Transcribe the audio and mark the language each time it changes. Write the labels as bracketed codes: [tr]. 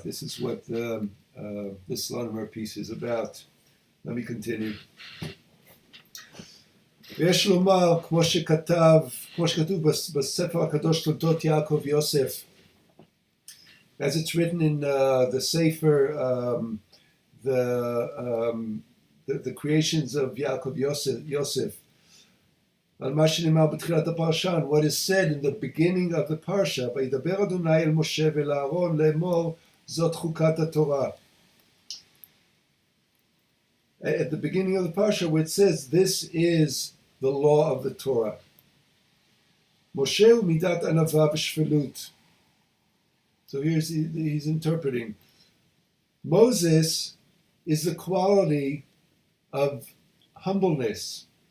[en] This is what this Latimer piece is about. Let me continue. [he] ויש לומר, כמו שכתוב בספר הקדוש תולדות יעקב יוסף, [en] as it's written in the Sefer, the creations of Yaakov Yosef, [he] על מה שנאמר בתחילת הפרשה, [en] what is said in the beginning of the parsha, [he] וידבר אדוני אל משה ואל אהרון לאמור, זאת חוקת התורה. [en] At the beginning of the parsha, where it says, this is the law of the Torah. [he] Moshe hu midat anava v'shvelut. [en] So he's interpreting. Moses is the quality of humbleness.